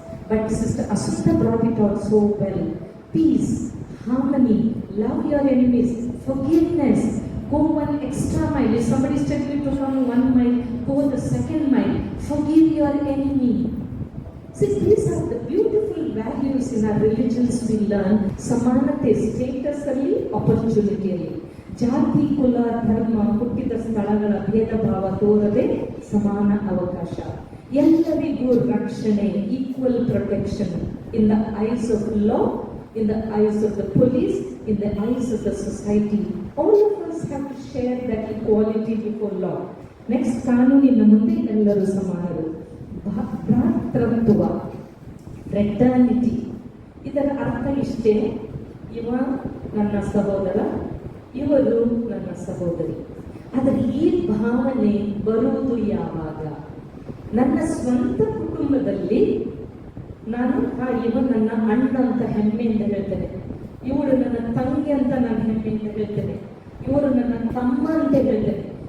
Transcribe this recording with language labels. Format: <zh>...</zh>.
<en>But Sister Asustha brought it out so well. Peace, harmony, love your enemies, forgiveness, go one extra mile. If somebody is telling you to come 1 mile, go the 2nd mile. Forgive your enemy. See, these are the beautiful values in our religions we learn.</en> <kn>Samanate, status alli, opportunity alli. ಜಾತಿ, ಕುಲ, ಧರ್ಮ, ಹುಟ್ಟಿದ ಸ್ಥಳಗಳ ಭೇದ ಭಾವ ತೋರದೆ ಸಮಾನ ಅವಕಾಶ, ಎಲ್ಲರಿಗೂ ರಕ್ಷಣೆ,</kn> <en>Equal protection in the eyes of law, in the eyes of the police, in the eyes of the society. All of us have to share that equality before law.</en> <kn>Next, ಕಾನೂನಿನ ಮುಂದೆ ಎಲ್ಲರೂ ಸಮಾನರು. ಭ್ರಾತೃತ್ವ, ಫ್ರೆಟರ್ನಿಟಿ, ಇದರ ಅರ್ಥ ಇಷ್ಟೇ, ಇವ ನನ್ನ ಸಹೋದರ, ಇವರು ನನ್ನ ಸಹೋದರಿ. ಆದರೆ ಈ ಭಾವನೆ ಬರುವುದು ಯಾವಾಗ? ನನ್ನ ಸ್ವಂತ ಕುಟುಂಬದಲ್ಲಿ ನಾನು ಇವ ನನ್ನ ಅಣ್ಣ ಅಂತ ಹೆಮ್ಮೆಯಿಂದ ಹೇಳ್ತೇನೆ, ಇವಳು ನನ್ನ ತಂಗಿ ಅಂತ ನಾನು ಹೆಮ್ಮೆಯಿಂದ ಹೇಳ್ತೇನೆ, ಇವರು ನನ್ನ ತಮ್ಮ ಅಂತ ಹೇಳ್ತೇನೆ.</kn>